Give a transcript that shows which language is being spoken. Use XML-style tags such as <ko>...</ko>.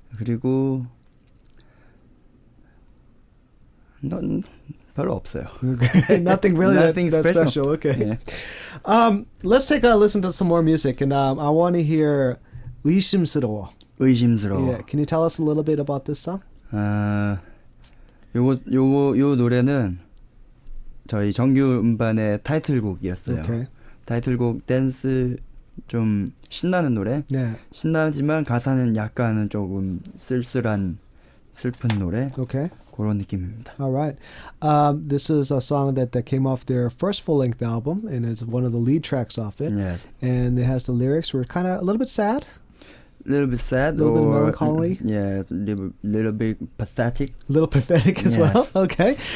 <ko>그리고 별로 없어요.</ko> <en>Okay. Nothing really Nothing that special. special. Okay. Yeah. Let's take a listen to some more music, and I want to hear 의심스러워.</en> <ko>의심스러워.</ko> <en>Yeah. Can you tell us a little bit about this song?</en> <ko>요 노래는 저희 정규 음반의 타이틀곡이었어요.</ko> <en>Okay.</en> <ko>타이틀곡 댄스 좀 신나는 노래.</ko> <en>Yeah.</en> <ko>신나지만 가사는 약간은 조금 쓸쓸한 슬픈 노래.</ko> <en>Okay.</en> <ko>그런 느낌입니다.</ko> <en>All right. This is a song that came off their first full-length album, and it's one of the lead tracks off it. Yes. And it has the lyrics were kind of a little bit sad, Little bit sad, a little bit or melancholy. Yes, little bit pathetic. a little pathetic as Yes. well. Okay.</en>